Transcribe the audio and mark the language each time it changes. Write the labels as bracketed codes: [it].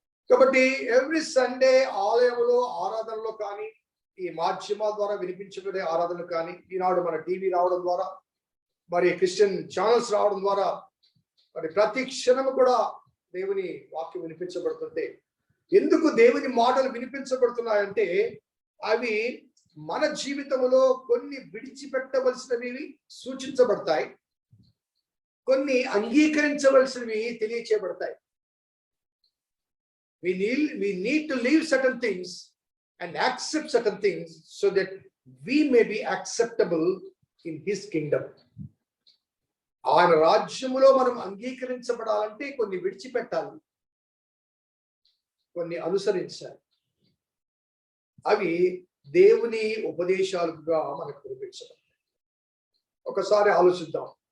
[te] కాబట్టి [en] every Sunday [te] ఆలయంలో ఆరాధనలో కానీ, ఈ మాధ్యమాల ద్వారా వినిపించబడే ఆరాధనలు కానీ, ఈనాడు మన టీవీ రావడం ద్వారా, మరి క్రిస్టియన్ ఛానల్స్ రావడం ద్వారా, మరి ప్రతి క్షణము కూడా దేవుని వాక్యం వినిపించబడుతుంటే, ఎందుకు దేవుని మాటలు వినిపించబడుతున్నాయంటే అవి మన జీవితంలో కొన్ని విడిచిపెట్టవలసినవి సూచించబడతాయి, కొన్ని అంగీకరించవలసినవి తెలియచేయబడతాయి. [en] We need to leave certain things and accept certain things so that we may be acceptable in his kingdom. [te] ఆయన రాజ్యములో మనం అంగీకరించబడాలంటే కొన్ని విడిచిపెట్టాలి, కొన్ని అనుసరించాలి. అవి దేవుని ఉపదేశాలుగా మనకు వినిపించడం. ఒకసారి ఆలోచిద్దాం.